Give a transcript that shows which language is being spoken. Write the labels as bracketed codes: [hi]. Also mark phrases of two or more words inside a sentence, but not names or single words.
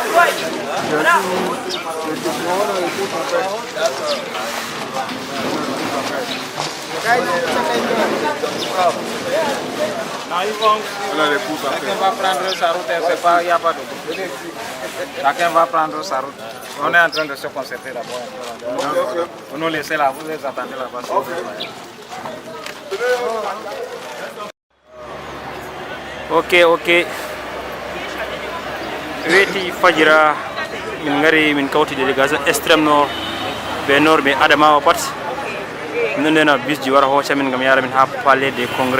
[fr] Chacun va prendre sa route, il n'y a pas de doute. Chacun va prendre sa route. On est en train de se concerter là-bas. Vous nous laissez là, vous les attendez là-bas. Ok. [ff] Weti Fajira, min ngari min kawti [fr] délégation extrême nord, [ff] be nord be Adamawa pat. Min ndena bis ji wara hocha min ngam yara min ha palais des congrès.